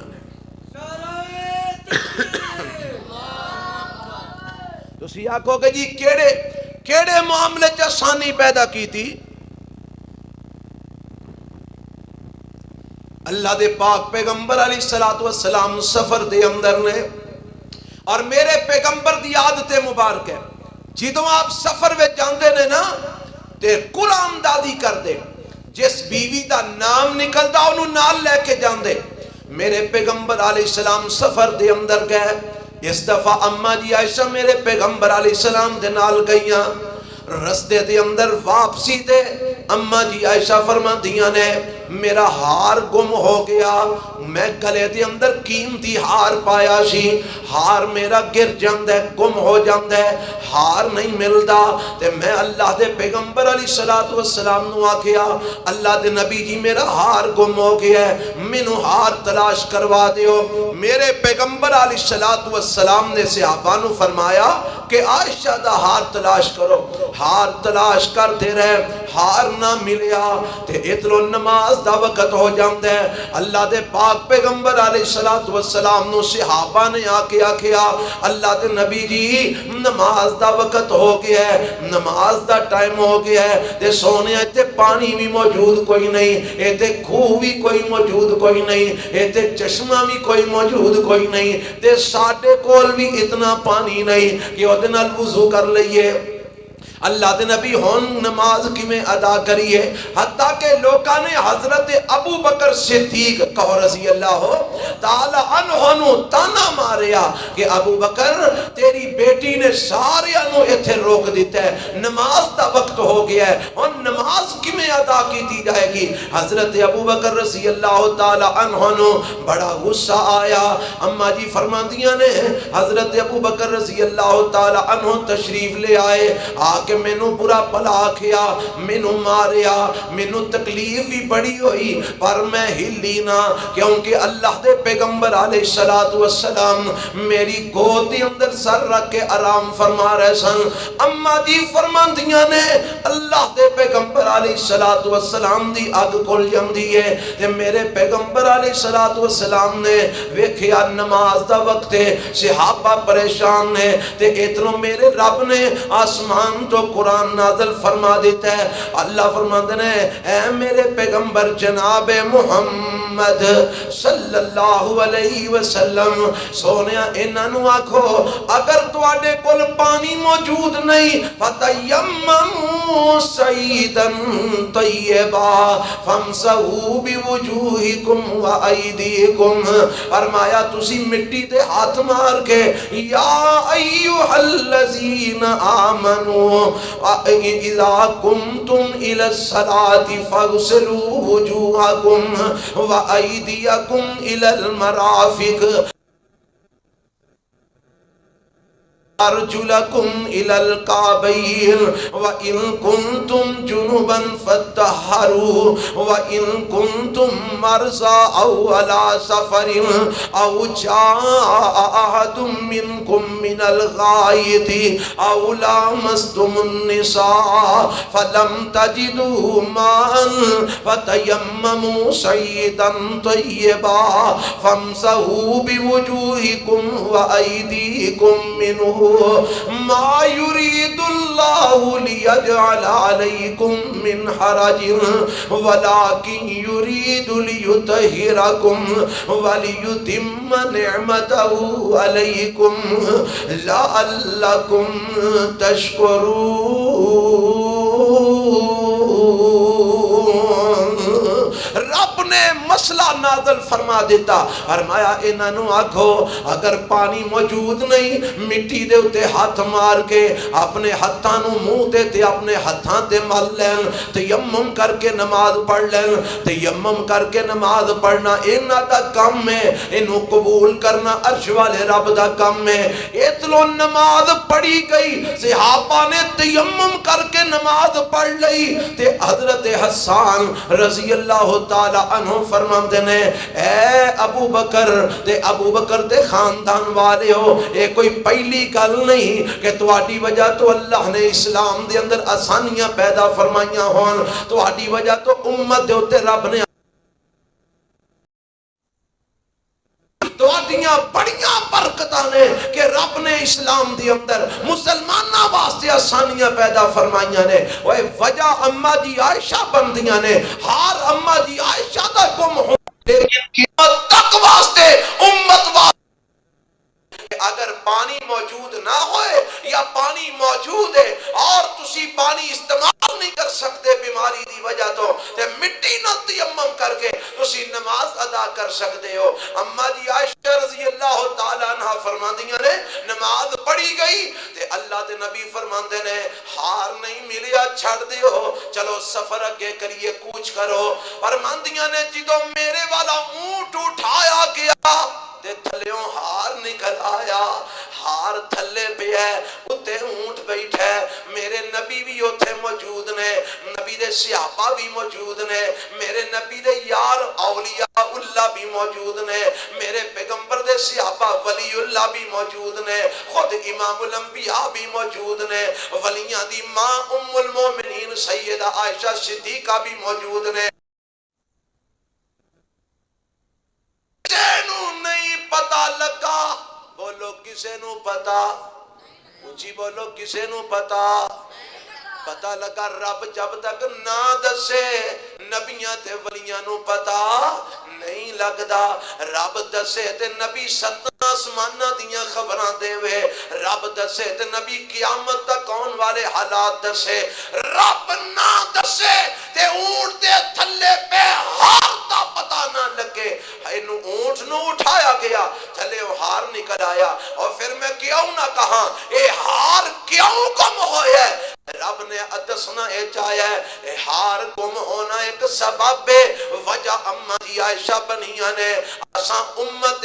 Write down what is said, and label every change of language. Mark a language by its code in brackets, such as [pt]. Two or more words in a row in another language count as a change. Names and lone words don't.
[pa] تو سی آکھو کہ جی کیڑے معاملے چ آسانی پیدا کی تھی؟ اللہ دے پاک پیغمبر [ar] علیہ الصلوۃ والسلام [pa] سفر دے اندر نے اور میرے پیغمبر دی عادت مبارک ہے جدوں آپ سفر وچ جاندے نے نا تے قرآن دادی کر دے جس بیوی دا نام نکلدا اونوں نال لے کے جاندے. میرے پیغمبر [ar] علیہ السلام [pa] سفر دے اندر گئے. اس دفعہ اما جی عائشہ میرے پیغمبر [ar] علیہ السلام [pa] دے نال گئیاں. رستے دے اندر واپسی دے اما جی عائشہ فرماندیاں نے میرا ہار گم ہو گیا. میں گلے دے اندر قیمتی ہار پایا سی، ہار میرا گر جاندا ہے، گم ہو جاندا ہے، ہار نہیں ملدا. تے میں اللہ دے پیغمبر [ar] علیہ الصلوۃ والسلام [pa] نو آکھیا اللہ دے نبی جی میرا ہار گم ہو گیا ہے، مینوں ہار تلاش کروا دیو. میرے پیغمبر [ar] علیہ الصلوۃ والسلام [pa] نے صحابہ نو فرمایا کہ عائشہ دا ہار تلاش کرو. ہار تلاش کرتے رہے، ہار نہ ملیا تے اتلو نماز دا وقت ہو جاندا ہے. اللہ دے پاک پیغمبر [ar] علیہ الصلوۃ والسلام [pa] نو صحابہ نے آکے آکھیا اللہ دے نبی جی نماز دا وقت ہو گیا ہے، نماز دا ٹائم ہو گیا ہے تے سونے تے پانی بھی موجود کوئی نہیں، ایتے کھوہ بھی کوئی موجود کوئی نہیں، ایتے چشمہ بھی کوئی موجود کوئی نہیں تے ساڈے کول بھی اتنا پانی نہیں کہ او دے نال وضو کر لئیے. اللہ دے نبی ہون نماز کی میں ادا کریے. حتیٰ کہ لوکاں نے حضرت ابو بکر صدیق کہو [ar] رضی اللہ تعالی عنہ [pa] نو تانا ماریا کہ ابو بکر تیری بیٹی نے سارے انو ایتھے روک دیتا ہے، نماز دا وقت ہو گیا ہے اور نماز کی میں ادا کی جائے گی. حضرت ابو بکر [ar] رضی اللہ تعالی عنہ [pa] نو بڑا غصہ آیا. اما جی فرماندیاں نے حضرت ابو بکر [ar] رضی اللہ تعالی عنہ [pa] تشریف لے آئے. آ کہ مینوں برا بھلا آکھیا، مینوں ماریا، مینوں تکلیف بھی بڑی ہوئی، پر میں ہلی نہ، کیونکہ اللہ دے پیغمبر [ar] علیہ السلام [pa] میری گود دے اندر سر رکھ کے آرام فرما رہے سن۔ اما جی فرماندیاں نے اللہ دے پیغمبر [ar] علیہ السلام [pa] دی اگ کھل جاندی ہے تے میرے پیغمبر [ar] علیہ السلام [pa] نے ویکھیا نماز دا وقت ہے، صحابہ پریشان نے تے اتنوں میرے رب نے آسمان تو قرآن نازل فرما دیتا ہے۔ اللہ فرماندے نے اے میرے پیغمبر جناب محمد [ar] صلی اللہ علیہ وسلم [pa] سونیا انہاں نوں آکھو اگر تواڈے کول پانی موجود نہیں [ar] فتیمموا صعیدا طیبا فامسحوا بوجوہکم وایدیکم، [pa] فرمایا تسی مٹی تے ہاتھ مار کے [ar] یا ایھا الذین آمنوا اذا قمتم الی الصلاۃ فاغسلوا وجوہکم وایدیکم الی المرافق ارجلکم الی الکعبین وان کنتم جنبا فطہروا وان کنتم مرضی او علی سفر او جاء احد منکم من الغائط او لامستم النساء فلم تجدوا ماء فتیمموا صعیدا طیبا فامسحوا بوجوہکم وایدیکم منہ ما يريد الله ليجعل عليكم من حرج ولكن يريد ليطهركم وليتم نعمته عليكم لعلكم تشكرون۔ [pa] رب نے مسئلہ نازل فرما دیتا، فرمایا انہاں نوں آکھو اگر پانی موجود نہیں مٹی دے اتے ہاتھ مار کے اپنے ہتھاں نوں منہ دے تے اپنے ہتھاں تے مل لین، تیمم کر کے نماز پڑھ لین۔ تیمم کر کے نماز پڑھنا انہاں دا کام ہے، انہوں قبول کرنا عرش والے رب دا کام ہے۔ اتلو نماز پڑھی گئی، صحابہ نے تیمم کر کے نماز پڑھ لئی تے حضرت حسان [ar] رضی اللہ تعالی عنہ [pa] فرماندے نے اے ابو بکر دے خاندان والے ہو، اے کوئی پہلی گل نہیں کہ تواڈی وجہ تو اللہ نے اسلام دے اندر آسانیاں پیدا فرمائیاں ہون، تواڈی وجہ تو امت دے اوتے رب نے تواڈیاں بڑیاں برکتاں نے کہ رب نے اسلام دے اندر مسلماناں واسطے آسانیاں پیدا فرمائیاں نے۔ اوے وجہ اما جی عائشہ بندیاں نے، ہار اما جی عائشہ دا گم ہو لیکن قیامت تک واسطے امت واسطے اگر پانی موجود نہ ہوئے یا پانی موجود ہے اور تسی پانی استعمال نہیں کر سکتے بیماری دی وجہ تو تے مٹی نہ تیمم کر کے تسی نماز ادا کر سکتے ہو۔ اما جی عائشہ [ar] رضی اللہ تعالی عنہ [pa] فرماندیاں نے نماز پڑھی گئی تے اللہ دے نبی فرماندے نے ہار نہیں ملیا چھڑ دیو، چلو سفر اگے کریے کوچ کرو۔ فرماندیاں نے جدوں میرے والا اونٹ اٹھایا گیا تے تھلیوں ہار نکل آیا، ہار تھلے پہ ہے اتے اونٹ بیٹھا ہے، میرے نبی بھی اتھے موجود نے، نبی دے صحابہ بھی موجود نے، میرے نبی دے یار اولیاء اللہ بھی موجود نے، میرے پیغمبر دے صحابہ ولی اللہ بھی موجود نے، خود امام الانبیاء بھی موجود نے، ولیاں دی ماں ام المومنین سیدہ عائشہ صدیقہ بھی موجود نے۔ نہیں پتا لگا، بولو کسے نو پتا، اونچی بولو کسے نو پتا، پتا لگا رب جب تک نہ دسے نبیاں تے ولیاں نو پتا نہیں لگدا، رب دسے تے نبی ستاں آسماناں دیاں خبراں دے وے، رب دسے تے نبی قیامت تک آن والے حالات دسے، رب نہ دسے تے اونٹ دے تھلے پہ ہار دا پتا نہ لگے، اینو اونٹ نو اٹھایا گیا تھلے ہار نکل آیا، اور پھر میں کیوں نہ کہاں اے ہار کیوں کم ہویا ہے، رب نے دسنا اے چاہیا ہے ہار گم ہونا ایک سبب ہے وجہ اما جی عائشہ بنیاں نے اساں امت